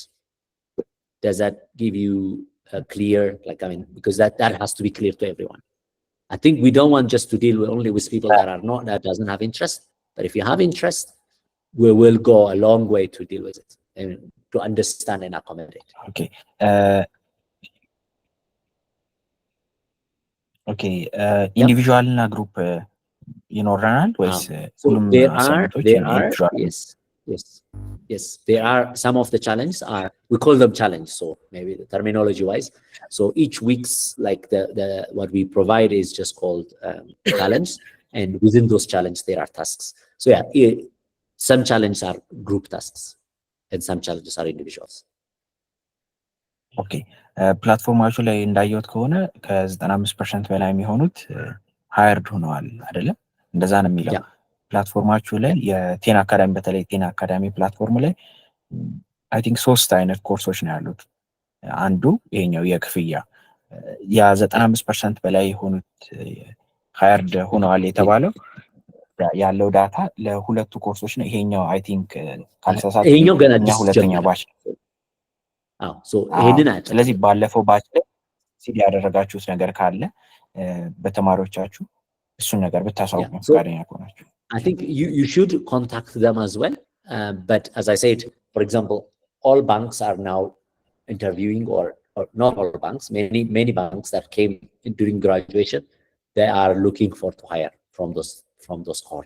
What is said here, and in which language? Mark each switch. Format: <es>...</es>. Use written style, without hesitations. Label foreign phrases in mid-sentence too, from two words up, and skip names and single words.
<en>Does that give you a clear, because that has to be clear to everyone. I think we don't want just to deal only with people that doesn't have interest. But if you have interest, we will go a long way to deal with it and to understand and accommodate. Okay.</en> <am>ኢንዲቪዥዋል እና ግሩፕ ይኖረናል ወይስ ሁሉም አሳይመንቶች ኢንዲቪዥዋል?</am> <en>Yes, there are some of the challenges we call them challenge, so maybe the terminology wise. So each week's, like the what we provide is just called challenge, and within those challenges there are tasks. So yeah, some challenges are group tasks and some challenges are individuals.</en> <am>ኦኬ ፕላትፎርማችሁ ላይ እንዳየሁት ከሆነ ከ95% በላይ የሚሆኑት ሃየርድ ሆነዋል አይደለም? እንደዛ ነው የሚለው ፕላትፎርማችሁ ላይ የቴን አካዳሚ፣ በተለይ ቴን አካዳሚ ፕላትፎርም ላይ</am> <en>I think</en> <am>3 አይነት ኮርሶች ነው ያሉት። አንዱ ይሄኛው የክፍያ ያ 95% በላይ የሆኑት ሃየርድ ሆነዋል የተባለው ያለው ዳታ ለሁለቱ ኮርሶች ነው። ይሄኛው</am> <en>I think</en> <am>ካልተሳሳትኩ ይሄኛው ገና ሁለተኛ ባች ስለዚህ ባለፈው ባች ላይ ሲዲ ያደረጋችሁት ነገር ካለ በተማሪዎቻችሁ እሱን ነገር ብታሳውቁ ፈቃደኛ ከሆናችሁ።</am> <en>I think you should contact them as well. But as I said, for example, all banks are now interviewing, or not all banks, many banks that came during graduation, they are looking to hire from those cohort.</en>